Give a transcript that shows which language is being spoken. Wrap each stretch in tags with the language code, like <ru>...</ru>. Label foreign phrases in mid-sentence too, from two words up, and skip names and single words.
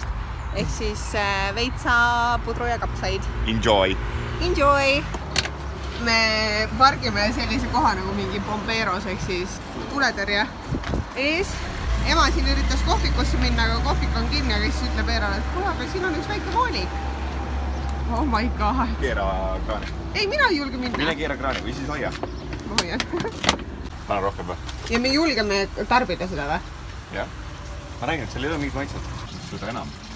<et>Ehk siis veitsa pudru ja kapsaid.</et> <en>Enjoy! Enjoy!</en> <et>Me pargime sellise koha nagu mingi Bomberos, ehk siis tuletõrje ees. Ema siin üritas kohvikusse minna, aga kohvik on kinni, aga siis ütleb Eerale, et kuule, aga siin on üks väike voolik.</et> <en>Oh my god!</en> <et>Keera kraani. Ei, mina ei julge minna. Mine keera kraani või siis hoia. Ma hoian. Pane rohkem või? Ja me julgeme tarbida seda või? Jah. Ma räägin, et seal ei ole mingit maitset. Seda enam.</et>